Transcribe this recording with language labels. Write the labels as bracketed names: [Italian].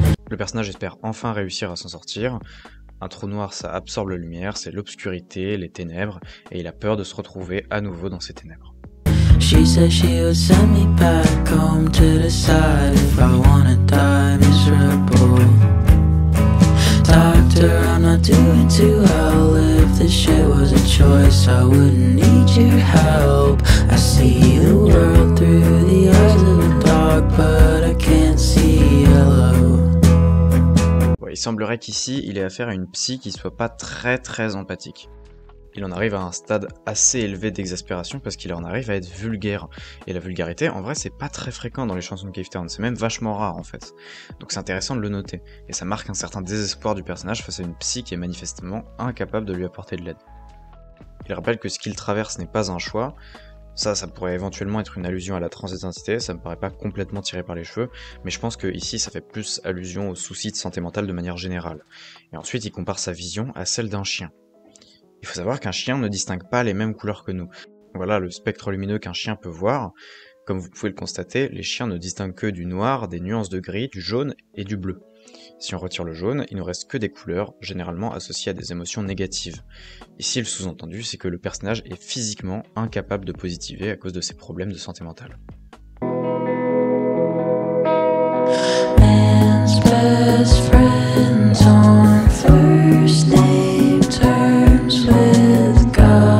[French] Le personnage espère enfin réussir à s'en sortir. Un trou noir, ça absorbe la lumière, c'est l'obscurité, les ténèbres, et il a peur de se retrouver à nouveau dans ces ténèbres. [English] She said she would send me back home to decide if I wanna die miserable. Doctor, I'm not doing too well. If this shit was a choice, I wouldn't need your help. I see the world through the eyes of a dog, but I can't see yellow. [French] Ouais, il semblerait qu'ici, il ait affaire à une psy qui soit pas très empathique. Il en arrive à un stade assez élevé d'exaspération parce qu'il en arrive à être vulgaire. Et la vulgarité, en vrai, c'est pas très fréquent dans les chansons de Cave Town, c'est même vachement rare en fait. Donc c'est intéressant de le noter, et ça marque un certain désespoir du personnage face à une psy qui est manifestement incapable de lui apporter de l'aide. Il rappelle que ce qu'il traverse n'est pas un choix. Ça pourrait éventuellement être une allusion à la transidentité, ça me paraît pas complètement tiré par les cheveux, mais je pense que ici ça fait plus allusion aux soucis de santé mentale de manière générale. Et ensuite il compare sa vision à celle d'un chien. Il faut savoir qu'un chien ne distingue pas les mêmes couleurs que nous. Voilà le spectre lumineux qu'un chien peut voir. Comme vous pouvez le constater, les chiens ne distinguent que du noir, des nuances de gris, du jaune et du bleu. Si on retire le jaune, il ne reste que des couleurs, généralement associées à des émotions négatives. Ici, le sous-entendu, c'est que le personnage est physiquement incapable de positiver à cause de ses problèmes de santé mentale. [English] Man's best friends on first name terms with God.